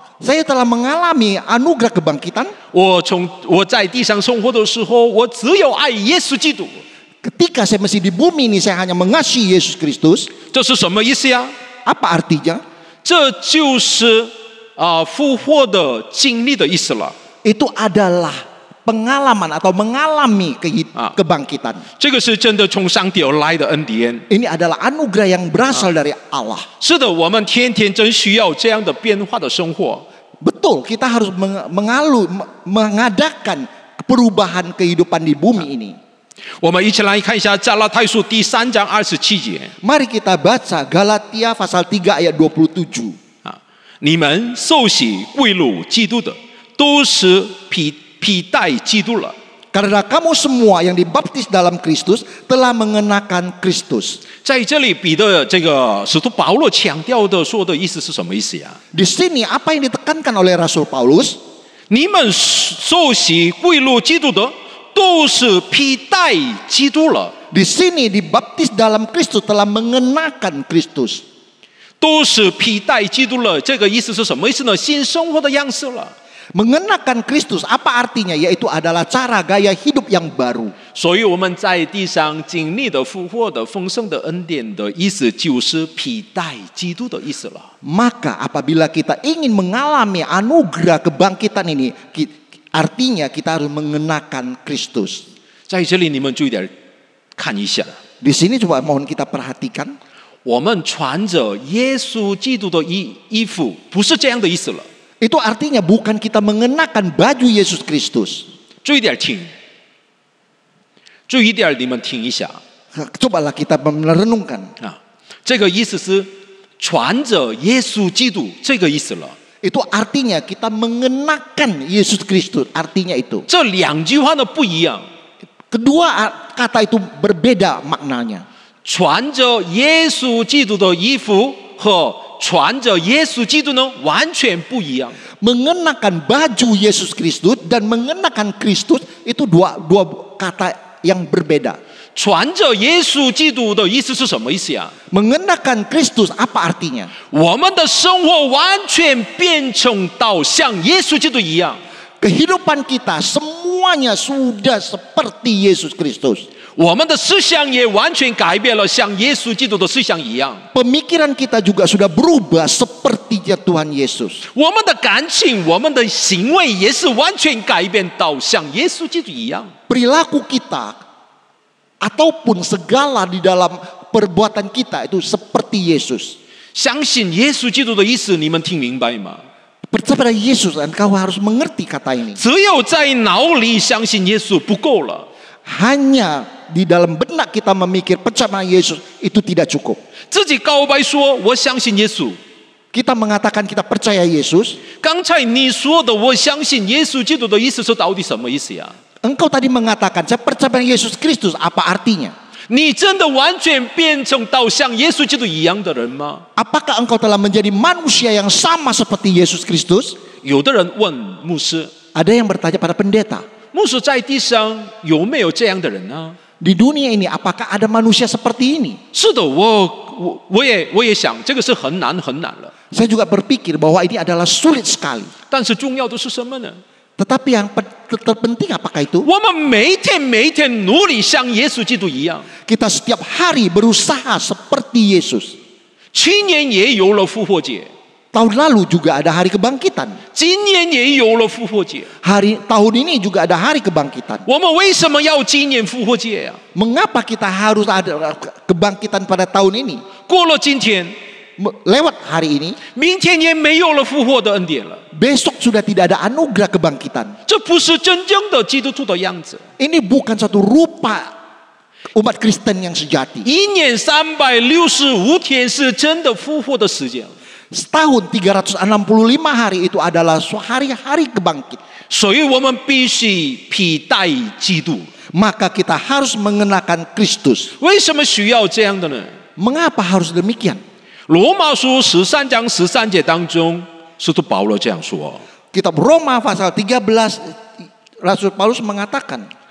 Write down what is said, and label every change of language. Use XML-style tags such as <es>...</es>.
<id>Saya telah mengalami anugerah kebangkitan.</id> <zh>我在地上生活的时候，我只有爱耶稣基督。</zh> <id>Ketika saya masih di bumi ini, saya hanya mengasihi Yesus Kristus.</id> <zh>这是什么意思呀？</zh> <id>Apa artinya?</id> <zh>这就是复活的经历的意思了。</zh> <id>Itu adalah pengalaman atau mengalami kebangkitan.</id> <zh>这个是真的从上帝而来的恩典。</zh> <id>Ini adalah anugerah yang berasal dari Allah.</id> <zh>是的，我们天天真需要这样的变化的生活。</zh> <id>Betul, kita harus mengadakan perubahan kehidupan di bumi ini.</id> <zh>我们一起来看一下加拉太书第3章27节。</zh> <id>Mari kita baca Galatia pasal 3 ayat 27.</id> <zh>你们受洗归入基督的，都是披戴基督了。</zh> <id>Karena kamu semua yang dibaptis dalam Kristus telah mengenakan Kristus.</id> <zh>在这里，彼得这个使徒保罗强调的说的意思是什么意思呀？</zh> <id>Di sini apa yang ditekankan oleh Rasul Paulus?</id> <zh>你们受洗归入基督的，都是披戴基督了，</zh> <id>Di sini dibaptis dalam Kristus telah mengenakan Kristus.</id> <zh>都是披戴基督了。这个意思是什么意思呢？新生活的样式了。</zh> <id>Mengenakan Kristus apa artinya? Yaitu adalah cara gaya hidup yang baru.</id> <zh>所以我们在地上经历的复活的丰盛的恩典的意思，就是披戴基督的意思了。</zh> <id>Maka apabila kita ingin mengalami anugerah kebangkitan ini, artinya kita harus mengenakan Kristus.</id> <zh>在这里你们注意点看一下，</zh> <id>Di sini coba mohon kita perhatikan.</id> <zh>我们穿着耶稣基督的衣服，不是这样的意思了。</zh> <id>Itu artinya bukan kita mengenakan baju Yesus Kristus.</id> <zh>注意点听，注意点你们听一下</zh> <id>Cobalah kita merenungkan.</id> <zh>啊，这个意思是穿着耶稣基督这个意思了。</zh> <id>Itu artinya kita mengenakan Yesus Kristus. Artinya itu.</id> <zh>这两句话呢不一样，</zh> <id>Kedua kata itu berbeda maknanya.</id> <zh>穿着耶稣基督的衣服和穿着耶稣基督呢完全不一样。</zh> <id>Mengenakan baju Yesus Kristus dan mengenakan Kristus itu dua kata yang berbeda.</id> <zh>穿着耶稣基督的意思是什么意思呀？</zh> <id>Mengenakan Kristus apa artinya?</id> <zh>我们的生活完全变成到像耶稣基督一样。</zh> <id>Kehidupan kita semuanya sudah seperti Yesus Kristus.</id> <zh>我们的思想也完全改变了，像耶稣基督的思想一样。</zh> <id>Pemikiran kita juga sudah berubah seperti Tuhan Yesus.</id> <zh>我们的感情、我们的行为也是完全改变到像耶稣基督一样。</zh> <id>Perilaku kita ataupun segala di dalam perbuatan kita itu seperti Yesus.</id> <zh>相信耶稣基督的意思，你们听明白吗？</zh> <id>Percaya pada Yesus, dan kau harus mengerti kata ini.</id> <zh>只有在脑里相信耶稣不够了。</zh> <id>Hanya di dalam benak kita memikir percaya pada Yesus itu tidak cukup.</id> <zh>自己告白说我相信耶稣。</zh> <id>Kita mengatakan kita percaya Yesus.</id> <zh>刚才你说的我相信耶稣基督的意思是到底什么意思呀？</zh> <id>Engkau tadi mengatakan saya percaya pada Yesus Kristus, apa artinya?</id> <zh>你真的完全变成到像耶稣基督一样的人吗？</zh> <id>Apakah engkau telah menjadi manusia yang sama seperti Yesus Kristus?</id> <zh>有的人问牧师，</zh> <id>Ada yang bertanya pada pendeta.</id> <zh>牧师在地上有没有这样的人呢？</zh> <id>Di dunia ini apakah ada manusia seperti ini?</id> <zh>是的，我也想这个是很难很难了。</zh> <id>Saya juga berpikir bahwa ini adalah sulit sekali.</id> <zh>但是重要的是什么呢？</zh> <id>Tetapi yang terpenting apakah itu?</id> <zh>我们每一天努力像耶稣基督一样。</zh> <id>Kita setiap hari berusaha seperti Yesus.</id> <zh>去年也有了复活节，</zh> <id>Tahun lalu juga ada hari kebangkitan.</id> <zh>今年也有了复活节。</zh> <id>Tahun ini juga ada hari kebangkitan.</id> <zh>我们为什么要纪念复活节呀？</zh> <id>Mengapa kita harus ada kebangkitan pada tahun ini?</id> <zh>过了今天，</zh> <id>Lewat hari ini,</id> <zh>明天也没有了复活的恩典了。</zh> <id>besok sudah tidak ada anugerah kebangkitan.</id> <zh>这不是真正的基督徒的样子。</zh> <id>Ini bukan satu rupa umat Kristen yang sejati.</id> <zh>一年365天是真的复活的时间，</zh> <id>Setahun 365 hari itu adalah hari-hari kebangkit.</id> <zh>所以我们必须披戴基督。</zh> <id>Maka kita harus mengenakan Kristus.</id> <zh>为什么需要这样的呢？</zh> <id>Mengapa harus demikian?</id> <zh>罗马书13章13节当中，使徒保罗这样说：</zh> <id>Kitab Roma pasal 13, Rasul Paulus mengatakan,</id>